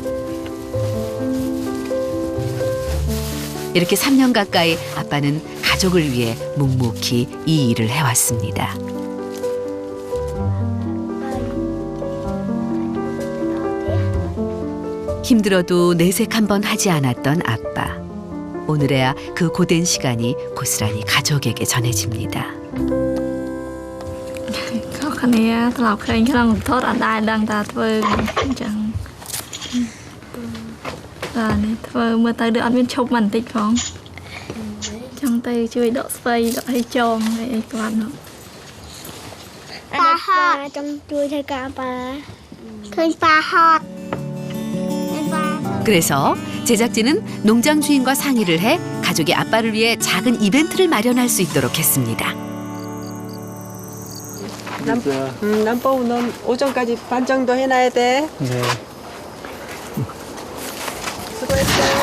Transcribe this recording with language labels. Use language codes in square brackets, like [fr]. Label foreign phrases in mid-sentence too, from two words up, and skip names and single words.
[ko] 이렇게 3년 가까이 아빠는 가족을 위해 묵묵히 이 일을 해왔습니다. 힘들어도 내색 한번 하지 않았던 아빠. 오늘에야 그 고된 시간이 고스란히 가족에게 전해집니다. [km] គ្នាធ្លាប់ឃើញក្នុងរន្ធត់អត់ដែលដឹងថាធ្វើអញ្ចឹងបាទនេះធ្វើមើលទៅដូចអត់មានឈប់មិនបន្តិចផងចង់ទៅជួយដកស្វ័យដកឲ្យចងអីគាត់នោះ ប៉ាហត់ចង់ជួយធ្វើការប៉ាឃើញប៉ាហត់ [ko] 그래서 제작진은 농장 주인과 상의를 해 가족의 아빠를 위해 작은 이벤트를 마련할 수 있도록 했습니다. 남보우는 오전까지 반 정도 해놔야 돼. 네. 수고했어.